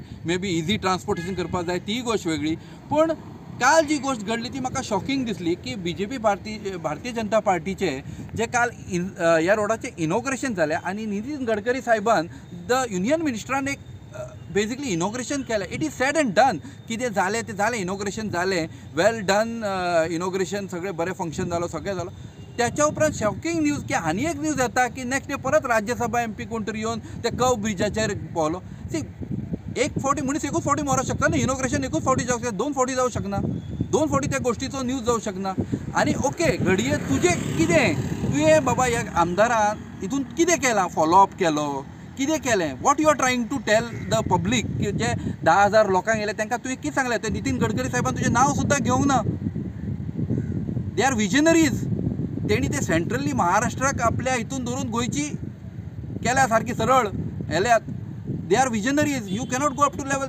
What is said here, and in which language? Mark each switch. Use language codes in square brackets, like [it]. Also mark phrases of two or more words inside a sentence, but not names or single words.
[en] may be easy transportation [kok] करपाक जाय ती गोश्ट वेगळी. पूण काल जी गोश्ट घडली ती म्हाका शॉकिंग दिसली की BJP भारतीय जनता पार्टीचे जे काल ह्या रोडाचें इनॉग्रेशन जालें आनी नितीन गडकरी साहेबान द युनियन मिनिस्टरान एक बेजिकली इनॉग्रेशन केलें. [en] It is said and done. [kok] कितें जालें तें जालें, इनॉग्रेशन जालें, [en] well done inauguration, [kok] सगळें बरें फंक्शन जालो, सगळें जालो. त्याच्या उपरांत [en] shocking news [kok] की आनी एक न्यूज येता की [en] next day [kok] परत राज्यसभा MP कोण तरी येवन ते कर्व ब्रिजाचेर पावलो. सी, एक फावटी एकूच फावटी मरोंक शकता न्ही, इनॉग्रेशन एकूच फावटी जावंक शकता, 2 फावटी जावंक शकना. 2 फावटी त्या गोश्टीचो न्यूज जावंक शकना. आनी ओके, घडये तुजें कितें, तुवें बाबा ह्या आमदारान हितून कितें केलां, फॉलोअप केलो, कितें केलें, [en] what you are trying to tell the public [kok] की जे 10,000 लोकांक येयले तांकां तुवें कितें सांगलें. ते नितीन गडकरी साहेबान तुजें नांव सुद्दां घेवंक ना. [en] They are visionaries. [kok] तेणी ते सेंट्रली महाराष्ट्राक आपल्या हितून धरून गोंयची केल्या सारकी सरळ येल्यात. [en] They are visionaries. You cannot go up to level.